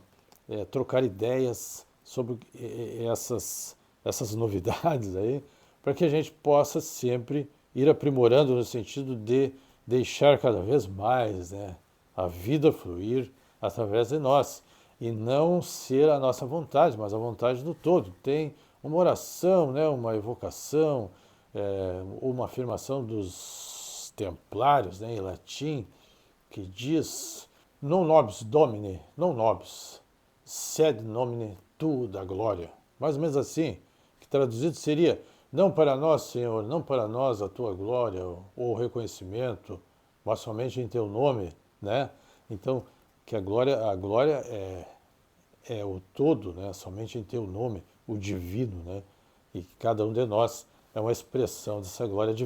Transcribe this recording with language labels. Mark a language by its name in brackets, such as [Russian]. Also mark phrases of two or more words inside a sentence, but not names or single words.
[Portuguese] Trocar ideias sobre essas novidades aí, para que a gente possa sempre ir aprimorando no sentido de deixar cada vez mais, né, a vida fluir através de nós e não ser a nossa vontade, mas a vontade do todo. Tem uma oração, né, uma evocação, uma afirmação dos templários, né, em latim, que diz [Latin] non nobis Domine, non nobis, sed nomine tu da glória. [Portuguese] Mais ou menos assim, que traduzido seria: não para nós, Senhor, não para nós a tua glória ou o reconhecimento, mas somente em teu nome, né? Então, que a glória é o todo, né? Somente em teu nome, o divino, né? E que cada um de nós é uma expressão dessa glória divina.